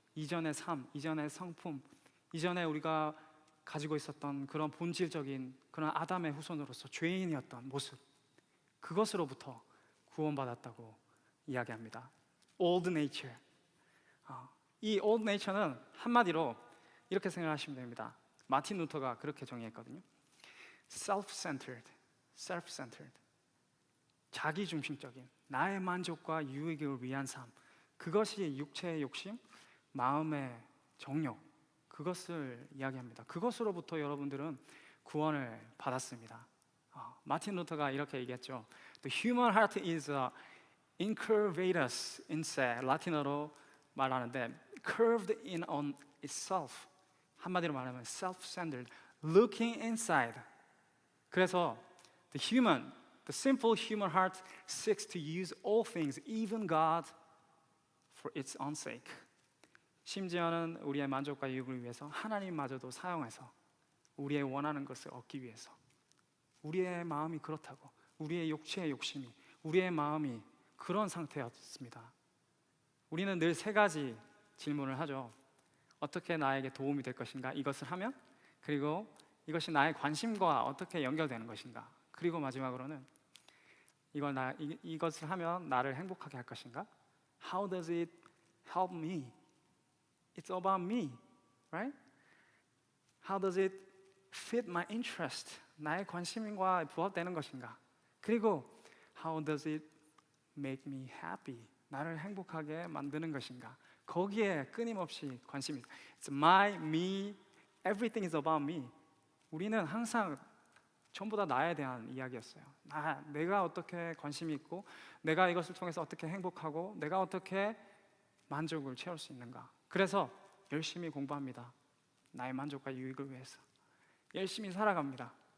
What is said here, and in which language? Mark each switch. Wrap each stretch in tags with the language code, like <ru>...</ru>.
<ko>이전의 삶, 이전의 성품, 이전에 우리가 가지고 있었던 그런 본질적인 그런 아담의 후손으로서 죄인이었던 모습, 그것으로부터 구원받았다고 이야기합니다.</ko> <en>old nature.</en> <ko>이 old nature는 한마디로 이렇게 생각하시면 됩니다. 마틴 루터가 그렇게 정의했거든요.</ko> <en>self-centered, self-centered.</en> <ko>자기중심적인, 나의 만족과 유익을 위한 삶, 그것이 육체의 욕심, 마음의 정욕, 그것을 이야기합니다. 그것으로부터 여러분들은 구원을 받았습니다. 마틴 루터가 이렇게 얘기했죠.</ko> <en>The human heart is</en> <la>incurvatus in se,</la> <ko>라틴어로 말하는데</ko> <en>curved in on itself, 한마디로 말하면 self-centered, looking inside.</en> <ko>그래서</ko> <en>the simple human heart seeks to use all things, even God, for its own sake.</en> <ko>심지어는 우리의 만족과 유익을 위해서 하나님마저도 사용해서 우리의 원하는 것을 얻기 위해서. 우리의 마음이 그렇다고, 우리의 육체의 욕심이, 우리의 마음이 그런 상태였습니다. 우리는 늘 세 가지 질문을 하죠. 어떻게 나에게 도움이 될 것인가? 이것을 하면? 그리고 이것이 나의 관심과 어떻게 연결되는 것인가? 그리고 마지막으로는 이것을 하면 나를 행복하게 할 것인가?</ko> <en>How does it help me? It's about me, right? How does it fit my interest?</en> <ko>나의 관심과 부합되는 것인가? 그리고</ko> <en>How does it make me happy?</en> <ko>나를 행복하게 만드는 것인가? 거기에 끊임없이 관심이 있어요.</ko> <en>It's my, me, everything is about me.</en> <ko>우리는 항상 전부 다 나에 대한 이야기였어요. 내가 어떻게 관심이 있고, 내가 이것을 통해서 어떻게 행복하고, 내가 어떻게 만족을 채울 수 있는가. 그래서 열심히 공부합니다. 나의 만족과 유익을 위해서 열심히 살아갑니다.</ko>